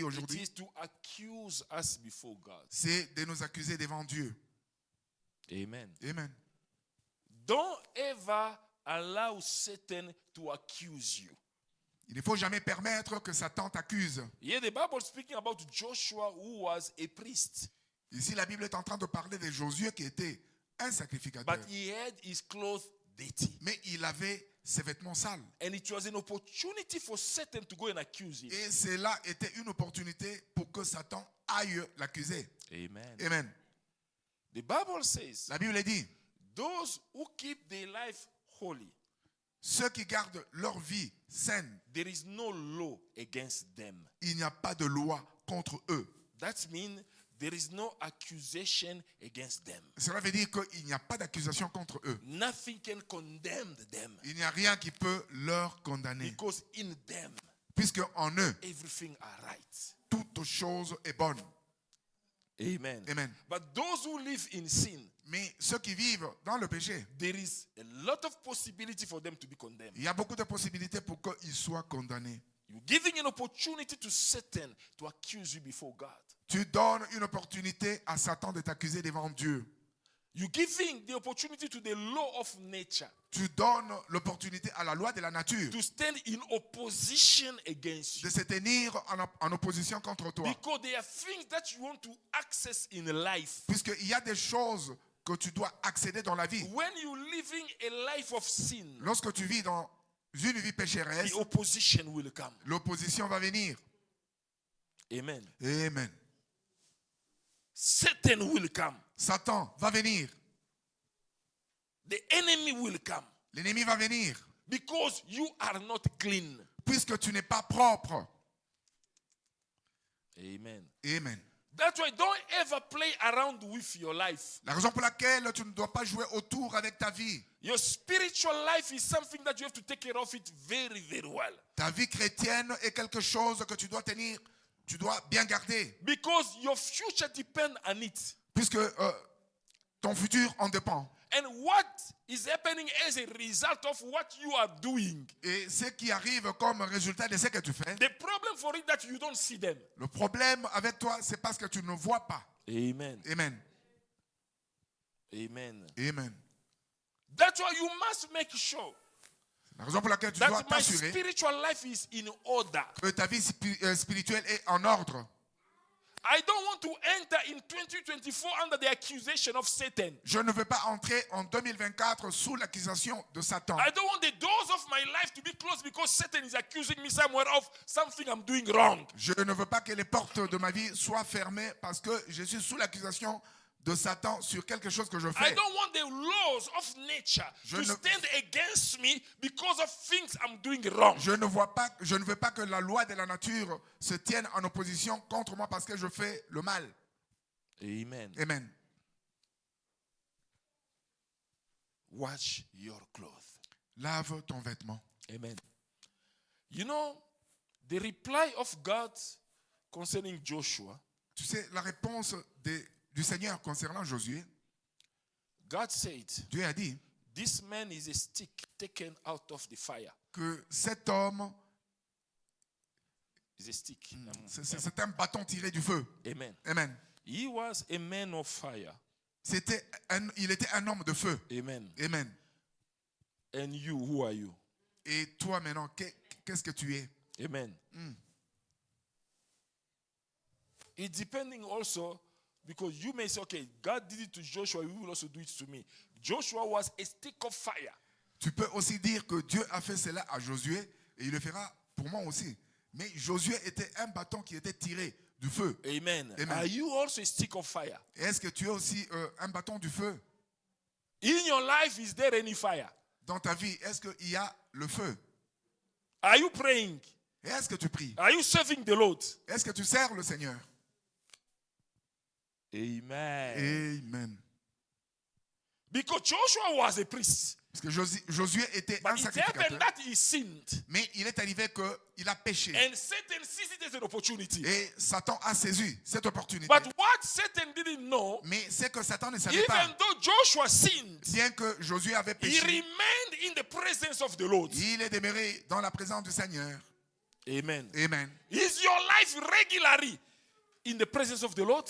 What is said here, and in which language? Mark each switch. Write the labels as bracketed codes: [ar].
[en] It [fr] aujourd'hui. [en] is to accuse us before God. [fr] C'est de nous accuser devant Dieu. [en] Amen. [fr] Amen. [en] Don't ever allow Satan to accuse you. [fr] Il ne faut jamais permettre que Satan t'accuse. [en] Here the Bible is speaking about Joshua who was a priest, [fr] Ici, la Bible est en train de parler de Josué qui était un sacrificateur. [en] but he had his clothes dirty. [fr] Mais il avait ses vêtements sales. [en] And it was an opportunity for Satan to go and accuse him. [fr] Et cela était une opportunité pour que Satan aille l'accuser. [en] Amen. [fr] Amen. [en] The Bible says, [fr] La Bible dit, [en] those who keep their life holy, [fr] ceux qui gardent leur vie saine, [en] there is no law against them. [fr] il n'y a pas de loi contre eux. [en] That means there is no accusation against them. [fr] Cela veut dire qu'il n'y a pas d'accusation contre eux. [en] Nothing can condemn them [fr] Il n'y a rien qui peut leur condamner. [en] because in them [fr] Puisque en eux, [en] everything are right. [fr] toute chose est bonne. [en] Amen. [fr] Amen. [en] But those who live in sin, [fr] Mais ceux qui vivent dans le péché, [en] there is a lot of possibility for them to be condemned. [fr] il y a beaucoup de possibilités pour qu'ils soient condamnés. [en] You're giving an opportunity to Satan to accuse you before God. [fr] Tu donnes une opportunité à Satan de t'accuser devant Dieu. [en] You're giving the opportunity to the law of nature [fr] Tu donnes l'opportunité à la loi de la nature [en] to stand in opposition against [fr] de [en] you. [fr] se tenir en opposition contre toi. [en] Because there are things that you want to access in life. [fr] Puisqu'il y a des choses que tu dois accéder dans la vie. [en] When you're living a life of sin, [fr] Lorsque tu vis dans une vie pécheresse, [en] the opposition will come. [fr] l'opposition va venir. [en] Amen. [fr] Amen. [en] Satan will come. [fr] Satan va venir. [en] The enemy will come. [fr] L'ennemi va venir. [en] Because you are not clean. [fr] Puisque tu n'es pas propre. [en] Amen. [fr] Amen. [en] That's why don't ever play around with your life. [fr] La raison pour laquelle tu ne dois pas jouer autour avec ta vie. [en] Your spiritual life is something that you have to take care of it very, very well. [fr] Ta vie chrétienne est quelque chose que tu dois tenir, tu dois bien garder. [en] Because your future depends on it. [fr] Puisque ton futur en dépend. [en] And what is happening as a result of what you are doing? [fr] Et ce qui arrive comme résultat de ce que tu fais, [en] The problem for it that you don't see them. [fr] le problème avec toi, c'est parce que tu ne vois pas. [en] Amen. [fr] Amen. [en] Amen. [fr] Amen. [en] That's why you must make sure [fr] La raison pour laquelle tu dois [en] that my [fr] t'assurer [en] spiritual life is in order. [fr] que ta vie spirituelle est en ordre. [en] I don't want to enter in 2024 under the accusation of Satan. [fr] Je ne veux pas entrer en 2024 sous l'accusation de Satan. [en] I don't want the doors of my life to be closed because Satan is accusing me somewhere of something I'm doing wrong. [fr] Je ne veux pas que les portes de ma vie soient fermées parce que je suis sous l'accusation de Satan sur quelque chose que je [en] I [fr] fais. [en] don't want the laws of nature [fr] Je [en] to [fr] ne- [en] stand against me because of things I'm doing wrong. [fr] Je ne veux pas que la loi de la nature se tienne en opposition contre moi parce que je fais le mal. [en] Amen. [fr] Amen. [en] Wash your clothes. [fr] Lave ton vêtement. [en] Amen. You know, the reply of God concerning Joshua, [fr] Tu sais, la réponse du Seigneur concernant Josué, [en] God said, [fr] Dieu a dit [en] this man is a stick taken out of the fire. [fr] que cet homme, [en] Is a stick. [fr] c'est un bâton tiré du feu. [en] Amen. [fr] Amen. [en] He was a man of fire. [fr] Il était un homme de feu. [en] Amen. [fr] Amen. [en] And you, who are you? [fr] Et toi maintenant, qu'est-ce que tu es? [en] Amen. It's depending also because you may say, okay, God did it to Joshua, he will also do it to me. Joshua was a stick of fire. [fr] Tu peux aussi dire que Dieu a fait cela à Josué et il le fera pour moi aussi. Mais Josué était un bâton qui était tiré du feu. [en] Amen. [fr] Amen. [en] Are you also a stick of fire? [fr] Et est-ce que tu es aussi un bâton du feu? [en] In your life, is there any fire? [fr] Dans ta vie, est-ce qu'il y a le feu? [en] Are you praying? [fr] Et est-ce que tu pries? [en] Are you serving the Lord? [fr] Est-ce que tu sers le Seigneur? [en] Amen. [fr] Amen. [en] Because Joshua was a priest. [fr] Parce que Josué était un [en] But it [fr] sacrificateur. [en] happened that he sinned. [fr] Mais il est arrivé qu'il a péché. [en] And Satan sees it as an opportunity. [fr] Et Satan a saisi cette opportunité. [en] But what Satan didn't know, [fr] Mais c'est que Satan ne savait pas. [en] even though Joshua sinned, [fr] Bien que Josué avait [en] he [fr] péché, [en] remained in the presence of the Lord. [fr] il est demeuré dans la présence du Seigneur. [en] Amen. [fr] Amen. [en] Is your life regularly in the presence of the Lord?